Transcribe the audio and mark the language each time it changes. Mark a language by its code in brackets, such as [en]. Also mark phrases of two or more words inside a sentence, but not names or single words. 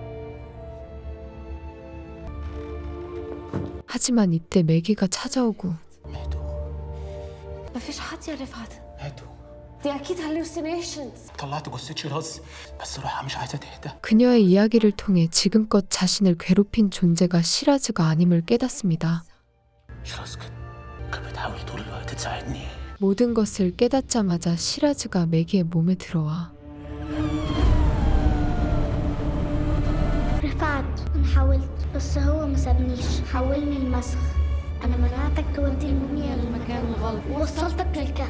[ko] 하지만 이때 매기가 찾아오고 [ar] ما فيش حد يا رفعت. دي اكيد hallucinations. طلعت جثة شيراز بس روحها مش عايزة تهدى. [ko] 그녀의 이야기를 통해 지금껏 자신을 괴롭힌 존재가 시라즈가 아님을 깨닫습니다. [ar] شيراز كانت بتحاول طول الوقت تساعدني. [ko] 모든 것을 깨닫자마자 시라즈가 매기의 몸에 들어와 [ar] رفعت انا حاولت بس هو ما سابنيش حولني المسخ انا منعتك تودي الموميا للمكان الغلط ووصلتك للكهف